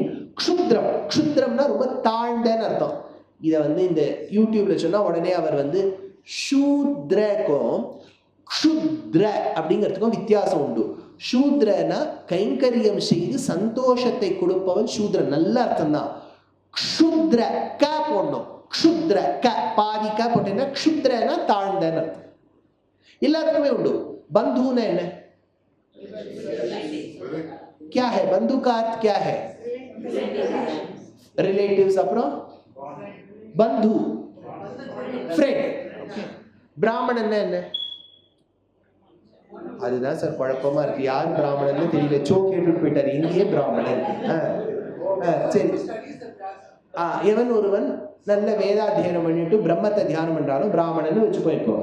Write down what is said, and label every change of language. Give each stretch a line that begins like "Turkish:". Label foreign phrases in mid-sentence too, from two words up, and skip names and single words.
Tamil: க்ஷுத்ரம், க்ஷுத்ரம்னா ரொம்ப தாழ்ந்தன்னு அர்த்தம். இதை இந்த யூடியூப்ல சொன்னா உடனே அவர் சூத்ரக்கும் க்ஷுத்ர அப்படிங்கிறதுக்கும் வித்தியாசம் உண்டு. சூத்ரனா கைங்கரியம் செய்து சந்தோஷத்தை கொடுப்பவன் சூத்ரன், நல்ல அர்த்தம் தான். க்ஷுத்ர க போடணும், க்ஷுத்ர க பாதி க போட்டேன்னா க்ஷுத்ரனா தாழ்ந்தன்னு அர்த்தம். எல்லாத்துக்குமே உண்டு.
Hindi: बंधु ने क्या है? बंधु का अर्थ क्या है? रिलेटिव्स.
Tamil: அப்புறம் बंधु फ्रेंड. பிராமணன் என்ன? அதுதான் சார் குழப்பமா இருக்கு. யார் பிராமணன் தெரியல. சோ கேட்டுட்டு போயிட்டாரு, இங்கேயே பிராமணன். சரி, எவன் ஒருவன் நல்ல வேதாத்தியனம் பண்ணிட்டு பிரம்மத்தை தியானம் பண்றாலும் பிராமணன் வச்சு போயிருக்கோம்.